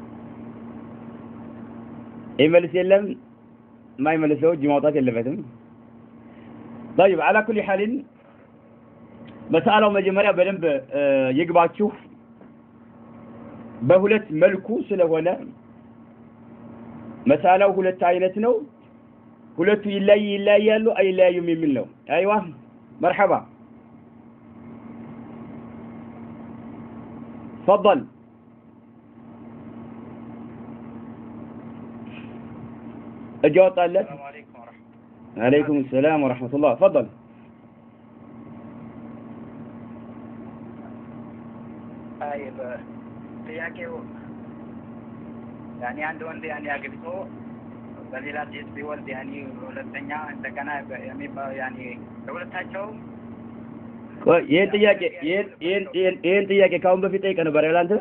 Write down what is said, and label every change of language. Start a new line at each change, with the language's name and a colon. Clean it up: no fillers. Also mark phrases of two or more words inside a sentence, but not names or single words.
Arabic: يملس يلم ما يملسه
Amharic: እጅ ማውጣት የለበትም
Arabic: طيب على كل حال مسألة
Amharic: መጀመሪያ በደንብ ይግባችሁ በሁለት መልኩ ስለሆነ مسألة ሁለት አይነት ነው ሁለቱ ይለያያሉ አይለያዩም የሚል ነው አይዋ
Arabic: مرحبا تفضل اجاوب طالب السلام عليكم ورحمة الله. عليكم السلام ورحمة الله تفضل
Amharic: طيب ጥያቄው ያኔ አንድ ወንድ ያኔ አግብቶ በሌላ ሴት ቢወልድ ያኔ ሁለተኛ እንደገና የሚባለው ያኔ ሁለታቸው ይሄን ጥያቄ ካሁን በፊት ጠይቀህ ነበር አይደል አንተ?